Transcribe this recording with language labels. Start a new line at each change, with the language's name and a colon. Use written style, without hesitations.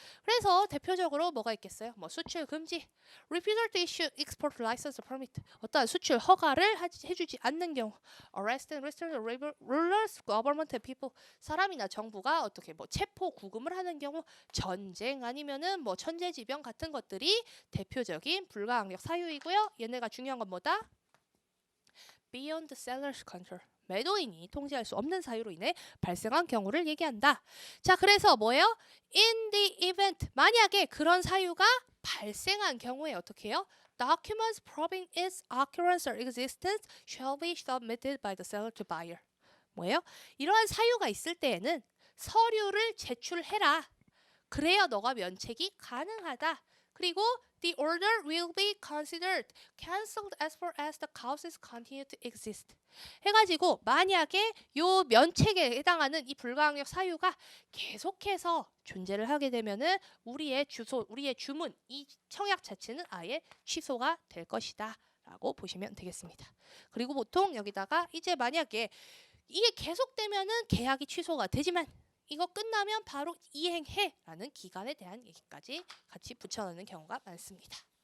Korean: 그래서 대표적으로 뭐가 있겠어요? 뭐 수출 금지,
English: refusal to issue export license permit,
Korean: 어떠한 수출 허가를 해주지 않는 경우,
English: arrest and restrain rulers, government and people,
Korean: 사람이나 정부가 어떻게 뭐 체포 구금을 하는 경우, 전쟁 아니면은 뭐 천재지변 같은 것들이 대표적인 불가항력 사유이고요. 얘네가 중요한 건 뭐다?
English: Beyond the seller's control.
Korean: 매도인이 통제할 수 없는 사유로 인해 발생한 경우를 얘기한다. 자, 그래서 뭐예요?
English: In the event,
Korean: 만약에 그런 사유가 발생한 경우에 어떻게 해요?
English: Documents proving its occurrence or existence shall be submitted by the seller to buyer.
Korean: 뭐예요? 이러한 사유가 있을 때에는 서류를 제출해라. 그래야 너가 면책이 가능하다. 그리고
English: the order will be considered cancelled as far as the causes continue to exist.
Korean: 해가지고 만약에 요 면책에 해당하는 이 불가항력 사유가 계속해서 존재를 하게 되면은 우리의 주문, 이 청약 자체는 아예 취소가 될 것이다 라고 보시면 되겠습니다. 그리고 보통 여기다가 이제 만약에 이게 계속되면은 계약이 취소가 되지만 이거 끝나면 바로 이행해 라는 기간에 대한 얘기까지 같이 붙여넣는 경우가 많습니다.